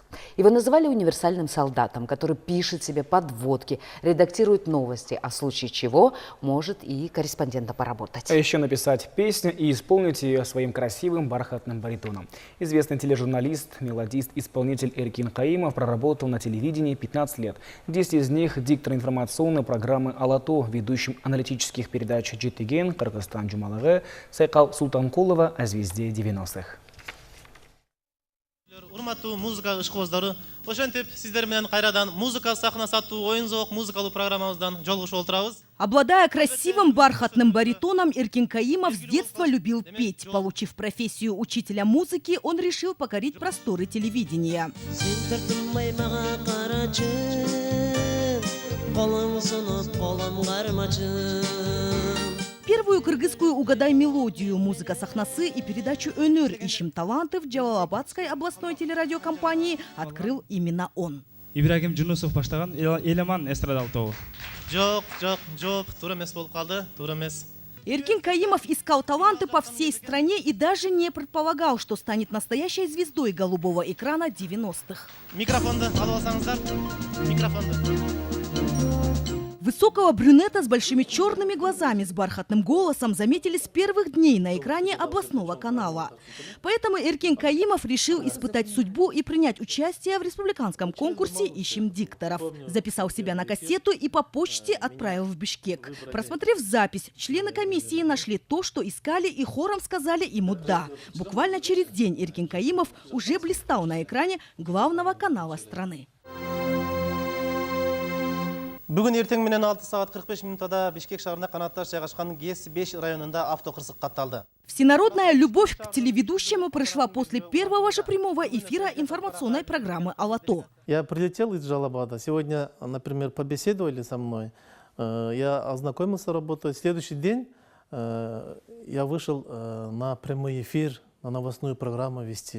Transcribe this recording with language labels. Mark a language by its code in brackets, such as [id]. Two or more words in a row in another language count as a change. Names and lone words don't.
[ru] Его называли универсальным солдатом, который пишет себе подводки, редактирует новости, а в случае чего может и корреспондентом поработать. А еще написать песню и исполнить ее своим красивым бархатным баритоном. Известный тележурналист, мелодист, исполнитель Эркин Каимов проработал на телевидении 15 лет. 10 из них диктор информационной программы «Алато», ведущим аналитических передач «Жетиген», «Кыргызстан жумалыгы», Сайкал Султанкулова о звезде 90-х. [ky] Урматтуу музыка ишкобоздору, ошентип сиздер менен кайрадан музыка сахнасы аттуу оюн-зоок музыкалуу программабыздан жолугушуп отурабыз. [ru] Обладая красивым бархатным баритоном, Эркин Каимов с детства любил петь. Получив профессию учителя музыки, он решил покорить просторы телевидения. Первую кыргызскую «Угадай мелодию», музыка сахнасы и передачу «Өнөр. Ищем талантов» Джалалабадской областной телерадиокомпании открыл именно он. [ky] Ибрагим Жунусов баштаган Элеман эстрадалык тобу. Жок, туура эмес болуп калды, туура эмес. [ru] Эркин Каимов искал таланты по всей стране и даже не предполагал, что станет настоящей звездой голубого экрана 90-х. [ky] Микрофонду алып алсаңыздар. Микрофонду. [ru] Высокого брюнета с большими черными глазами, с бархатным голосом заметили с первых дней на экране областного канала. Поэтому Эркин Каимов решил испытать судьбу и принять участие в республиканском конкурсе «Ищем дикторов». Записал себя на кассету и по почте отправил в Бишкек. Просмотрев запись, члены комиссии нашли то, что искали, и хором сказали ему «да». Буквально через день Эркин Каимов уже блистал на экране главного канала страны. [ky] Бүгін ертең менен 6 сағат 45 минутада Бишкек шаарында канаттар жайгашкан ГЭС-5 районунда автокырсык катталды. [ru] Всенародная любовь к телеведущему пришла после первого же прямого эфира информационной программы «Алато». Я прилетел из Джалалабада. Сегодня, например, побеседовали со мной. Я ознакомился с работой. Следующий день я вышел на прямой эфир, на новостную программу вести.